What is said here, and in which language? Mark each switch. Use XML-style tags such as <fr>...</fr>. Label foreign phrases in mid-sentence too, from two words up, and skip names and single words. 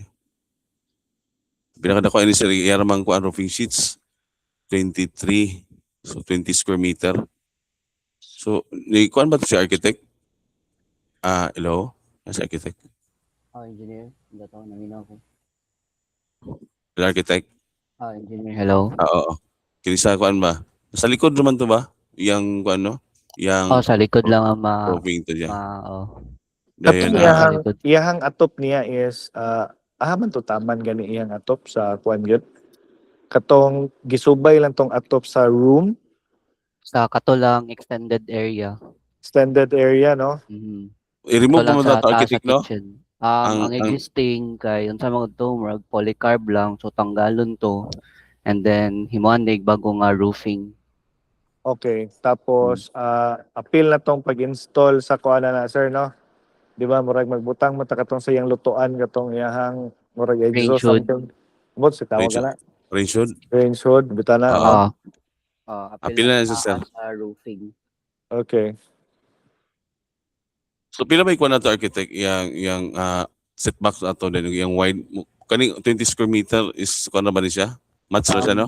<ceb>Pinakadako ini sir yaramang kuan</ceb> <en>roofing sheets</en> <ceb>23, so 20</ceb> <en>square meter.</en> <ceb>So ni kuan ba to si architect? Hello? Si architect.</ceb> <tl>Engineer. Hindi ako, nangina ako.</tl> <en>The architect. Engineer, hello.</en> <ceb>Oo. Kini sa kuan ba? Sa likod naman to ba? Yang kuan no? Yang Sa likod lang ang roofing to diya. Katong Dayon sa iyahang likod. iyahang atop niya is man to taman gani iyang atop sa kuan gyud. Katong gisubay lang tong atop sa room, Sa katulang</ceb> <en>extended area. extended area no. Mhm.</en> <ceb>i-remove Ito lang mo sa na to taas sa architect no? kitchen. Ang Ang existing kay unsa mga to, murag polycarb lang, so tanggalon to.</ceb> <en>And then</en> <ceb>himuanig bago nga roofing. Okay. Tapos appeal na tong pag-install sa kuan na sir no. Di ba murag magbutang mo ta katong sa iyang lutuan katong iyahang murag Range exhaust hood. something. Mo si tawag range na.</ceb> <en>range hood. Range hood</en> <ceb>bitana Oo. no. Appeal Apil na na siya, sir. sa roofing. Okay. So pila may kuan na to architect yang setbacks ato din yang wide kaning 20</ceb> <en>square meter</en> <ceb>is kuan na ba ni siya? Match ra siya no?</ceb>